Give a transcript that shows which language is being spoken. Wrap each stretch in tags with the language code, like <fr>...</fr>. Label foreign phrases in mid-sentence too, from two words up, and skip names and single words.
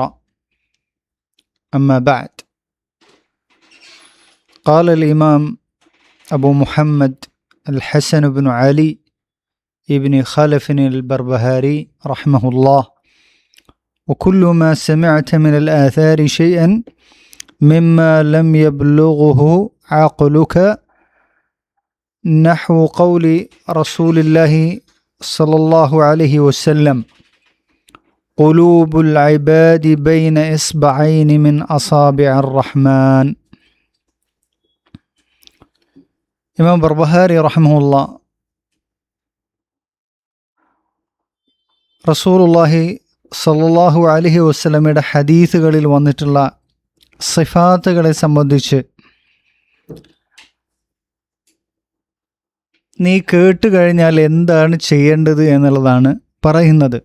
<ar>أما بعد، قال الإمام أبو محمد الحسن بن علي ابن خلف البربهاري رحمه الله: وكل ما سمعت من الآثار شيئا مما لم يبلغه عقلك نحو قول رسول الله صلى الله عليه وسلم: قلوب العباد بين إصبعين من أصابع الرحمن.</ar> <ml>ഇമാം ബർബഹാരി റഹ്മഹുള്ള</ml> <ar>رسول الله صلى الله عليه وسلم</ar> <ml>ഹദീസുകളിൽ വന്നിട്ടുള്ള സിഫാത്തുകളെ സംബന്ധിച്ച് നീ കേട്ട് കഴിഞ്ഞാൽ എന്താണ് ചെയ്യേണ്ടത് എന്നുള്ളതാണ് പറയുന്നത്.</ml>